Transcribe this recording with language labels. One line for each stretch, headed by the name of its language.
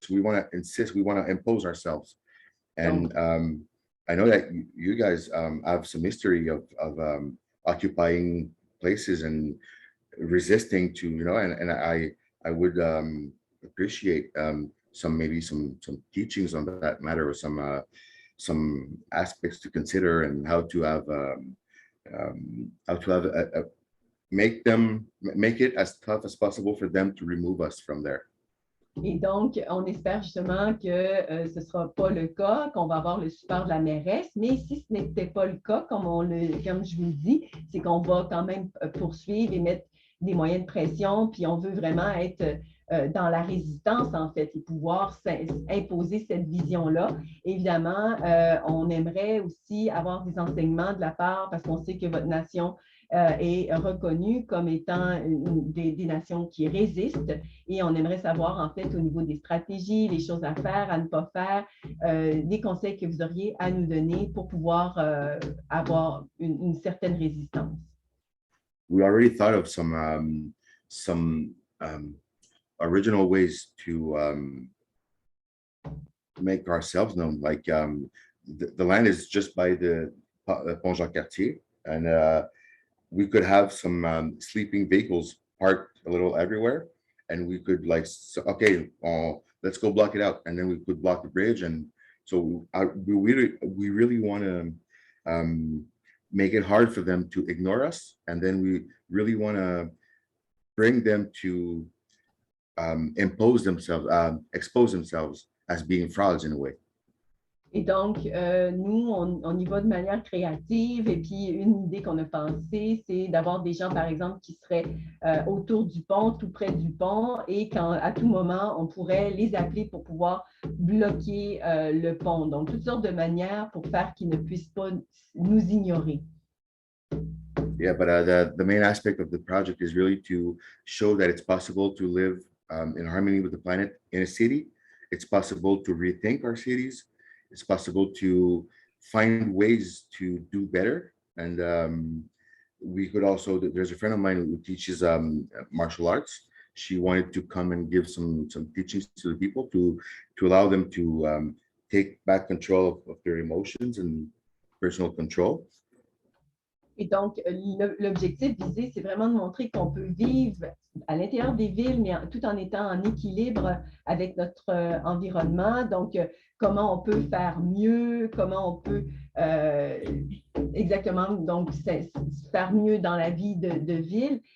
English: We want to insist, we want to impose ourselves. And I know that you guys have some history of occupying places and resisting to, and I would appreciate some teachings on that matter, or some aspects to consider, and how to have make it as tough as possible for them to remove us from there.
French: Et donc, on espère justement que ce ne sera pas le cas, qu'on va avoir le support de la mairesse, mais si ce n'était pas le cas, comme je vous le dis, c'est qu'on va quand même poursuivre et mettre des moyens de pression, puis on veut vraiment être dans la résistance, en fait, et pouvoir imposer cette vision-là. Évidemment, on aimerait aussi avoir des enseignements de la part, parce qu'on sait que votre nation est reconnue comme étant des nations qui résistent, et on aimerait savoir, en fait, au niveau des stratégies, les choses à faire, à ne pas faire, des conseils que vous auriez à nous donner pour pouvoir avoir une certaine résistance.
English: We already thought of some original ways to make ourselves known. Like the land is just by the Pont Jacques-Cartier, and we could have some sleeping vehicles parked a little everywhere, and we could okay, let's go block it out, and then we could block the bridge. And so we really want to make it hard for them to ignore us, and then we really want to bring them to expose themselves as being frauds in a way.
French: Et donc, nous, on y va de manière créative. Et puis, une idée qu'on a pensée, c'est d'avoir des gens, par exemple, qui seraient autour du pont, tout près du pont, et à tout moment, on pourrait les appeler pour pouvoir bloquer le pont. Donc, toutes sortes de manières pour faire qu'ils ne puissent pas nous ignorer.
English: Yeah, but the main aspect of the project is really to show that it's possible to live in harmony with the planet in a city. It's possible to rethink our cities. It's possible to find ways to do better. And we could also, there's a friend of mine who teaches martial arts. She wanted to come and give some teachings to the people to allow them to take back control of their emotions and personal control.
French: Et donc, l'objectif visé, c'est vraiment de montrer qu'on peut vivre à l'intérieur des villes, mais tout en étant en équilibre avec notre environnement. Donc, comment on peut faire mieux, comment on peut exactement donc, faire mieux dans la vie de ville.